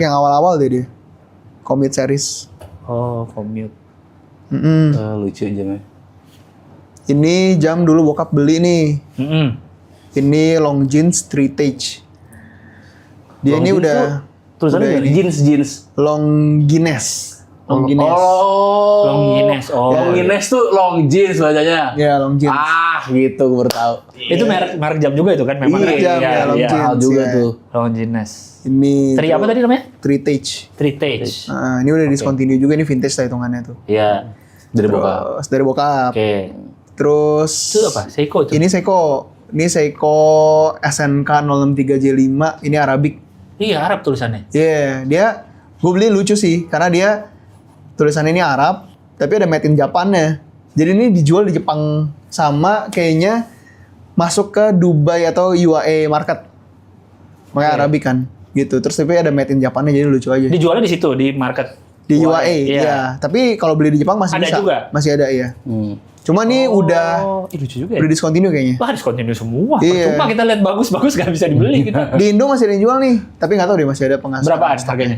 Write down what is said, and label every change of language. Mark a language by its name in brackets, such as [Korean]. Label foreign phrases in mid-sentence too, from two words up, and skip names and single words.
[Indonesian] yang awal-awal deh dia. [English] Commute series. [Indonesian] Oh, commute. Mm-mm. Lucu jamnya. Ini jam dulu bokap beli nih. Mm-mm. Ini long jeans 3 tage. Dia Long ini jeans udah tuh, tulisannya udah ini. jeans. long Guinness. Long Guinness. Oh. Long Guinness. Oh. Long Guinness tuh long jeans bacanya. Ya long jeans. Ah, gitu gua baru tahu. Itu merek jam juga itu kan memang. Merek jam, ya, long jeans. Mahal juga ya. tuh. Long Guinness. Ini Tri apa tadi namanya? 3 tage. Tritage. Nah, ini udah discontinue juga, ini vintage lah hitungannya tuh. Iya. Dari bokap. Terus dari bokap. Oke. Terus Itu apa? Seiko itu. ini Seiko. Ini Seiko SNK 063J5. Ini Arabic. Iya, Arab tulisannya. Iya, dia gue beli lucu sih karena dia tulisannya ini Arab, tapi ada [English] made in Japan- [Indonesian] nya. Jadi ini dijual di Jepang sama kayaknya masuk ke Dubai atau UAE market. Makanya Arabic kan gitu. Terus tapi ada [English] made in Japan- [Indonesian] nya jadi lucu aja. Dijualnya di situ di market. Di UAE, Iya. iya. Tapi kalau beli di Jepang masih Ada bisa. juga? Masih ada, iya. Cuma nih udah lucu juga ya. udah discontinue kayaknya. Wah, discontinue semua. Iya. Percuma kita lihat bagus-bagus nggak bisa dibeli kita. Di Indo masih ada yang jual nih, tapi nggak tahu deh masih ada pengasas. Berapaan harganya?